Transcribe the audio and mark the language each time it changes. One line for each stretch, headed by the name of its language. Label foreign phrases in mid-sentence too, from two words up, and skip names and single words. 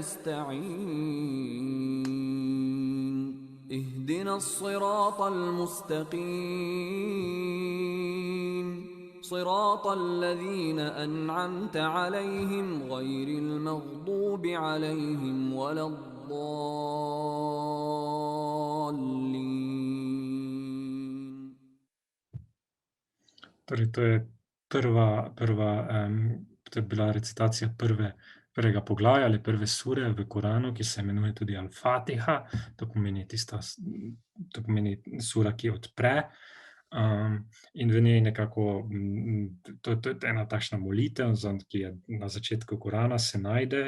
Arabic: نستعين اهدنا الصراط المستقيم صراط الذين أنعمت عليهم غير المغضوب عليهم ولا الضالين.
Slovenian: Torej, to je to je bila recitacija prvega poglavja ali prve sure v Koranu, ki se imenuje tudi Al-Fatiha, to pomeni sura, ki odpre. In v njej nekako, to je ena takšna molitev, ki je na začetku Korana se najde